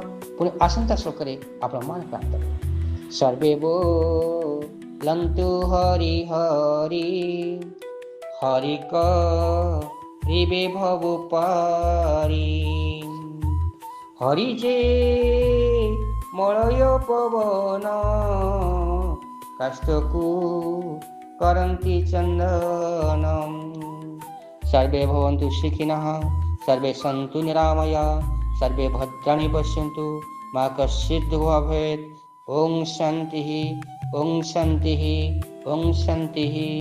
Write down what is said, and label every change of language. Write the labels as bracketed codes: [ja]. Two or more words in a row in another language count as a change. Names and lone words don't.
[or] ପୁଣି ଆସନ୍ତା ଶ୍ଲୋକରେ ଆପଣମାନେ ପ୍ରାପ୍ତ ହେବେ। ସର୍ବେ ବୋଲନ୍ତୁ ହରି ହରି ହରି କରିବେ ଭବୁ ପାରି। ହରି ଯେ ମଳୟ ପବନ କାଷ୍ଠକୁ କରନ୍ତି ଚନ୍ଦନ। [sa] सर्वे भवन्तु सुखिनः सर्वे सन्तु निरामया सर्वे भद्राणि पश्यन्तु मा कश्चित् दुःखं भवेत्। ओम शान्तिः ओम शान्तिः ओम शान्तिः।